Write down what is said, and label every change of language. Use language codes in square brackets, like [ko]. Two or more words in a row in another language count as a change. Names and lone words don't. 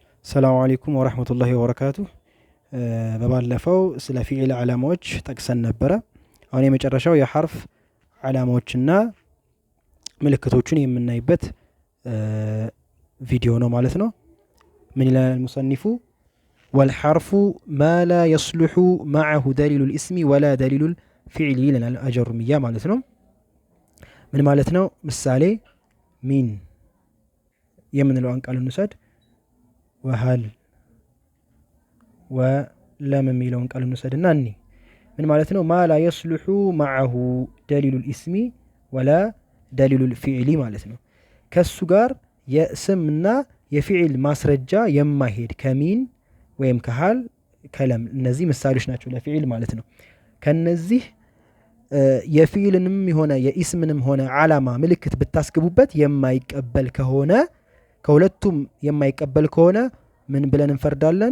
[ar] السلام عليكم ورحمة الله وبركاته [am] በባለፈው ስለ ፊዕል ዓላማዎች ጠቅሰን ነበረ። አሁን የመጨረሻው የሐርፍ ዓላማዎችና ምልክቶችን የምናይበት ቪዲዮ ነው ማለት ነው። ምን ይላል [ar] المصنف والحرف ما لا يصلح معه دليل الاسم ولا دليل الفعل لنا الأجرمية [am] ማለት ነው። ምን ማለት ነው? ምሳሌ ሚን የምንለውን ቃል እንውሰድ። [ar] وهل ولم [am] የሚለውን ቃል እንውሰድና እኒ ምን ማለት ነው? [ar] ما لا يصلح معه دليل الاسم ولا دليل الفعل [am] ማለት ነው። ከሱ ጋር የስምና የፊዕል ማስረጃ የማይሄድ ከሚን ወይም ከሃል ከለም እነዚህ ምሳሌዎች ናቸው ለፊዕል ማለት ነው። ከነዚህ የፊዕልንም ሆነ የኢስምንም ሆነ ዓላማ ምልክት ብታስገቡበት የማይቀበል ከሆነ ከሁለቱም የማይቀበል ከሆነ ምን ብለን እንፈርዳለን?